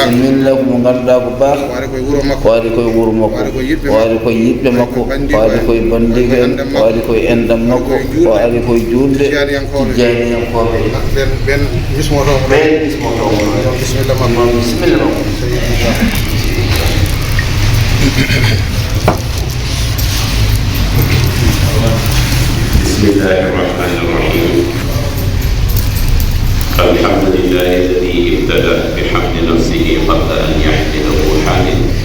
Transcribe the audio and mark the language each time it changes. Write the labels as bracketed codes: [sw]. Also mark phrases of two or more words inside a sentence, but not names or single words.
[ff] bisimilla mo ganduɗa ko baax waɗi koye wuuro makko waɗi koye wuuro makko waɗi koye yiɓɓe makko waɗi koye bandiɓe en waɗi koye endam makko waɗi koye julde tijaniyankoɓe ɓen bismotomo ɓen bismotomo bisimilla makko bisimilla makko [ar] بسم الله الرحمن الرحيم الحمد لله الذي ابتدأ بحمد نفسه قبل أن يحمده حامد